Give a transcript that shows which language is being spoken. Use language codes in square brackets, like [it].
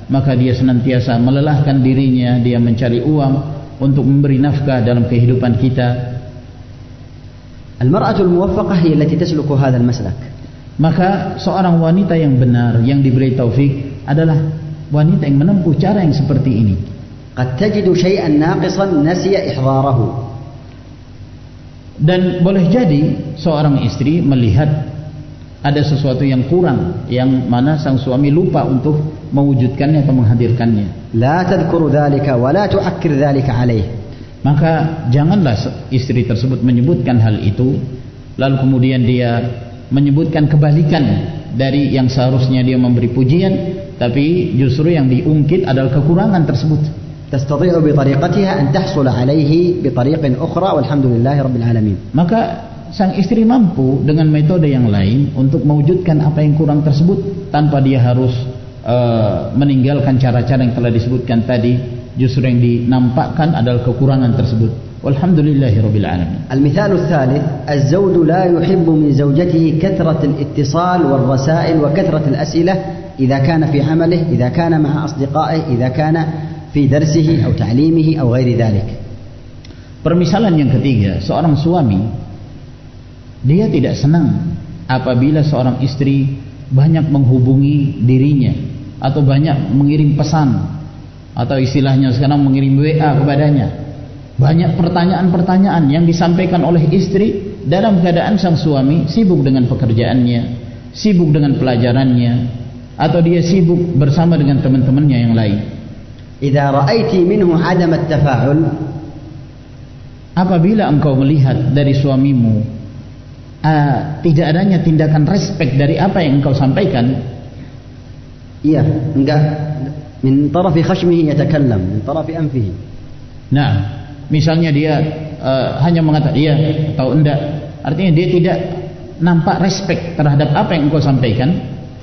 [id] Maka dia senantiasa melelahkan dirinya, dia mencari uang untuk memberi nafkah dalam kehidupan kita. [ar] المرأة الموفقة هي التي تسلك هذا المسلك. [id] Maka seorang wanita yang benar, yang diberi taufik adalah wanita yang menempuh cara yang seperti ini. [ar] قد تجد شيئا ناقصا نسي إحضاره. [id] Dan boleh jadi seorang istri melihat ada sesuatu yang kurang, yang mana sang suami lupa untuk mewujudkannya atau menghadirkannya. [ar] لا تذكر ذلك ولا تؤكد ذلك عليه. [id] Maka janganlah istri tersebut menyebutkan hal itu, lalu kemudian dia menyebutkan kebalikan dari yang seharusnya dia memberi pujian, tapi justru yang diungkit adalah kekurangan tersebut. [ar] تستطيع بطريقتها أن تحصل عليه بطريق أخرى والحمد لله رب العالمين. [id] Maka sang istri mampu dengan metode yang lain untuk mewujudkan apa yang kurang tersebut tanpa dia harus meninggalkan cara-cara yang telah disebutkan tadi. Justru yang dinampakkan adalah kekurangan tersebut. [ar] Walhamdulillahirabbil alamin. المثال الثالث الزوج لا يحب من زوجته كثرة الاتصال والرسائل وكثرة الأسئلة إذا كان في عمله، إذا كان مع أصدقائه، إذا كان في درسه أو تعليمه أو غير ذلك. [id] Permisalan yang ketiga, seorang suami dia tidak senang apabila seorang istri banyak menghubungi dirinya atau banyak mengirim pesan, atau istilahnya sekarang mengirim WA kepadanya. Banyak pertanyaan-pertanyaan yang disampaikan oleh istri dalam keadaan sang suami sibuk dengan pekerjaannya, sibuk dengan pelajarannya, atau dia sibuk bersama dengan teman-temannya yang lain. [ar] إذا رأيت منه عدم التفاعل, [id] apabila engkau melihat dari suamimu tidak adanya tindakan respek dari apa yang engkau sampaikan, iya, enggak, [ar] min tarafi khashmihi yatakallam, min tarafi anfihi. [id] Nah, misalnya dia hanya mengatakan iya atau enggak, artinya dia tidak nampak respek terhadap apa yang engkau sampaikan.